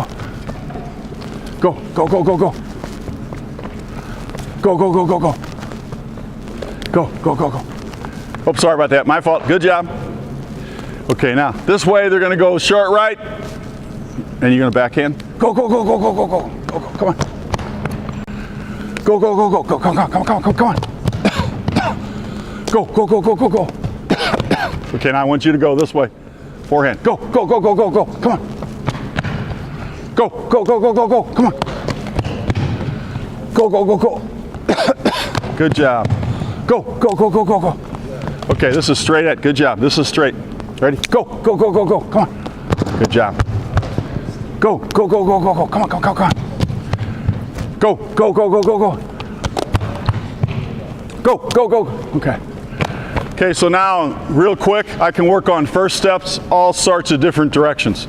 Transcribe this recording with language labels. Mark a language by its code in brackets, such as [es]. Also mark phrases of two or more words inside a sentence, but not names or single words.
[en] Go, go, go, go, go. Go, go, go, go, go. Go, go, go, go. Oh, sorry about that. My fault. Good job. Okay, now this way they're going to go short right, and you're going to backhand. Go, go, go, go, go, go, go, go, go. Come on. Go, go, go, go, go, come on, come on, come on, come on. Go, go, go, go, go, go. Okay, now I want you to go this way. Forehand. Go, go, go, go, go, go. Come on. Go, go, go, go, go, go. Come on. Go, go, go, go. Good job. Go, go, go, go, go, go. Okay, this is straight at. Good job. This is straight. Ready? Go, go, go, go, go. Come on. Good job. Go, go, go, go, go, go. Come on, come on, come on. Go, go, go, go, go, go. Go, go, go. Okay. Okay, so now, real quick, I can work on first steps, all sorts of different directions.